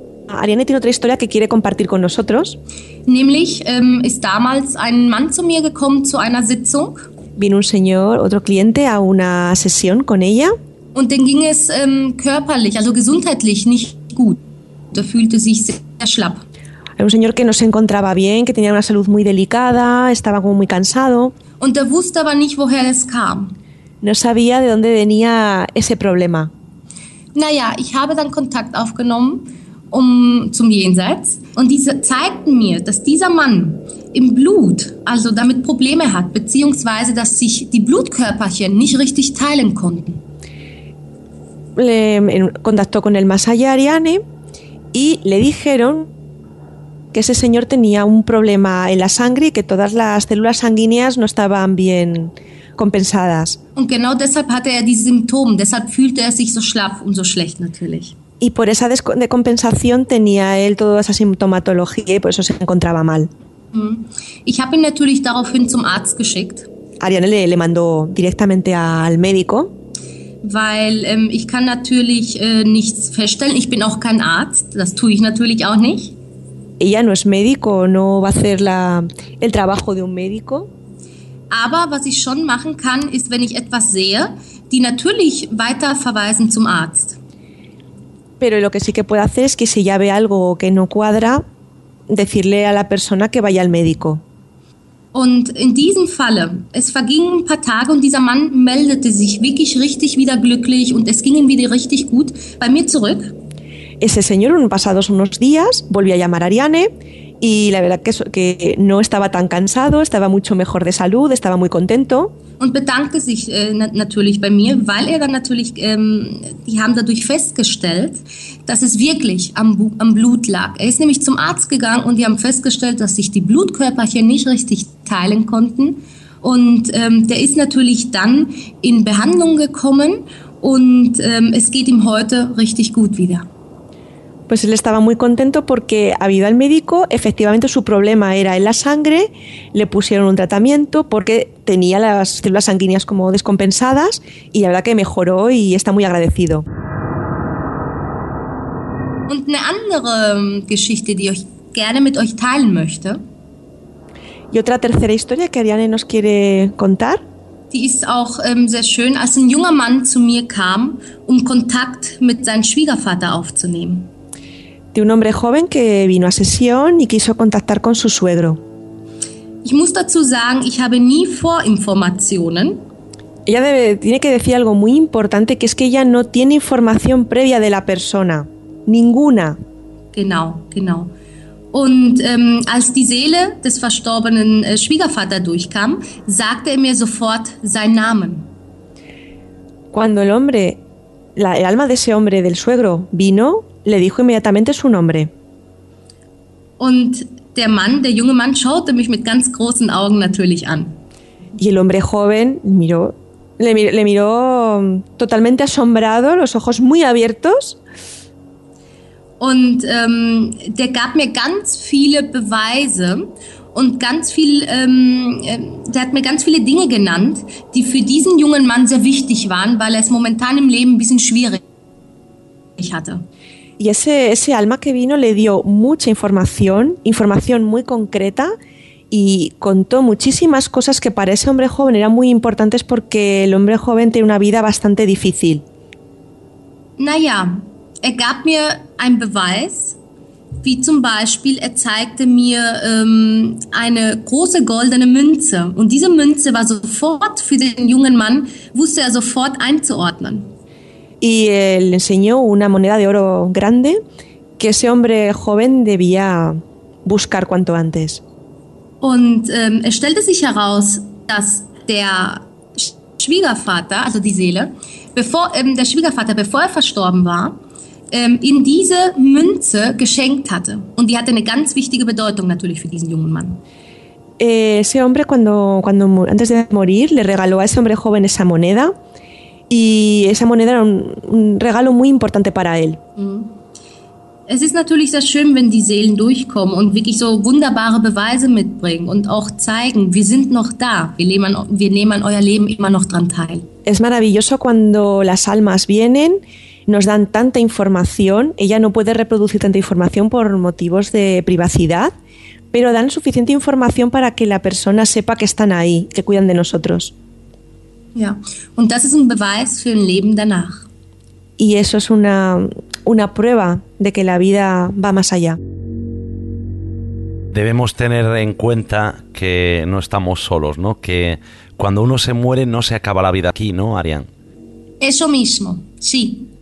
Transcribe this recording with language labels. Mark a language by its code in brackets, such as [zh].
[es] Ariane tiene otra historia que quiere compartir con nosotros. [de] Nämlich ist damals ein Mann zu mir gekommen zu einer Sitzung. [es] Vino un señor, otro cliente, a una sesión con ella. [de] Und dem ging es körperlich, also gesundheitlich nicht gut. Da fühlte sich sehr schlapp. [es] Era un señor que no se encontraba bien, que tenía una salud muy delicada, estaba como muy cansado. [de] Und er wusste aber nicht, woher es kam. [es] No sabía de dónde venía ese problema. [de] Naja, ich habe dann Kontakt aufgenommen zum Jenseits. Und die zeigten mir, dass dieser Mann im Blut also damit Probleme hat, beziehungsweise dass sich die Blutkörperchen nicht richtig teilen konnten. [es] Le contactó con el más allá Ariane y le dijeron que ese señor tenía un problema en la sangre y que todas las células sanguíneas no estaban bien compensadas. [de] Und genau deshalb hatte er diese Symptome, deshalb fühlte er sich so schlaff und so schlecht natürlich. [es] Y por esa descompensación tenía él toda esa sintomatología y por eso se encontraba mal. [de] Ich habe ihn natürlich daraufhin zum Arzt geschickt. [es] Ariane le mandó directamente al médico. [de] Weil ich kann natürlich nichts feststellen. Ich bin auch kein Arzt. Das tue ich natürlich auch nicht. [es] Ella no es médico, no va a hacer el trabajo de un médico. [de] Aber was ich schon machen kann, ist, wenn ich etwas sehe, die natürlich weiter verweisen zum Arzt. [es] Pero lo que sí que puede hacer es que si ya ve algo que no cuadra, decirle a la persona que vaya al médico. [de] Und in diesem Falle, es vergingen ein paar Tage und dieser Mann meldete sich wirklich richtig wieder glücklich und es ging ihm wieder richtig gut bei mir zurück. [es] Ese señor, pasados unos días, volvió a llamar a Ariane y la verdad que no estaba tan cansado, estaba mucho mejor de salud, estaba muy contento. [de] Und bedankte sich natürlich bei mir, weil er dann natürlich, die haben dadurch festgestellt, dass es wirklich am Blut lag. Er ist nämlich zum Arzt gegangen und die haben festgestellt, dass sich die Blutkörperchen nicht richtig teilen konnten. Und der ist natürlich dann in Behandlung gekommen und es geht ihm heute richtig gut wieder. [es] Pues él estaba muy contento porque, habido al médico, efectivamente su problema era en la sangre, le pusieron un tratamiento porque tenía las células sanguíneas como descompensadas y la verdad que mejoró y está muy agradecido. [de] Und eine andere Geschichte, die ich gerne mit euch teilen möchte. [es] Y otra tercera historia que Ariane nos quiere contar. [de] Die ist auch sehr schön, als ein junger Mann zu mir kam, um Kontakt mit seinem Schwiegervater aufzunehmen. [es] De un hombre joven que vino a sesión y quiso contactar con su suegro. [de] Ich muss dazu sagen, ich habe nie Vorinformationen. [es] Tiene que decir algo muy importante, que es que ella no tiene información previa de la persona. Ninguna. [de] Genau, genau. Und als die Seele des verstorbenen Schwiegervater durchkam, sagte mir sofort seinen Namen. [es] Cuando el alma de ese hombre, del suegro, vino, le dijo inmediatamente su nombre. [de] Und der Mann, der junge Mann, schaute mich mit ganz großen Augen natürlich an. [es] Y el hombre joven le miró totalmente asombrado, los ojos muy abiertos. [de] Und der gab mir ganz viele Beweise und ganz viel, der hat mir ganz viele Dinge genannt, die für diesen jungen Mann sehr wichtig waren, weil er es momentan im Leben ein bisschen schwierig hatte. [es] Y ese alma que vino le dio mucha información muy concreta y contó muchísimas cosas que para ese hombre joven eran muy importantes porque el hombre joven tiene una vida bastante difícil. [de] Naja. Er gab mir einen Beweis, wie zum Beispiel, er zeigte mir eine große goldene Münze. Und diese Münze war sofort für den jungen Mann, wusste er sofort einzuordnen. [es] Y él enseñó una moneda de oro grande que ese hombre joven debía buscar cuanto antes. [de] Und es stellte sich heraus, dass der Schwiegervater, also die Seele, bevor er verstorben war, in diese Münze geschenkt hatte. Und die hatte eine ganz wichtige Bedeutung natürlich für diesen jungen Mann. [es] Ese hombre, cuando antes de morir, le regaló a ese hombre joven esa moneda. Y esa moneda era un regalo muy importante para él. [de] Es ist natürlich sehr schön, wenn die Seelen durchkommen und wirklich so wunderbare Beweise mitbringen und auch zeigen, wir sind noch da, wir nehmen an euer Leben immer noch dran teil. [es] Es maravilloso cuando las almas vienen, nos dan tanta información, ella no puede reproducir tanta información por motivos de privacidad, pero dan suficiente información para que la persona sepa que están ahí, que cuidan de nosotros. [de] Ja, und das ist ein Beweis für ein Leben danach. [es] Y eso es una prueba de que la vida va más allá. Debemos tener en cuenta que no estamos solos, ¿no? Que cuando uno se muere no se acaba la vida aquí, ¿no, Arián? Eso mismo, sí.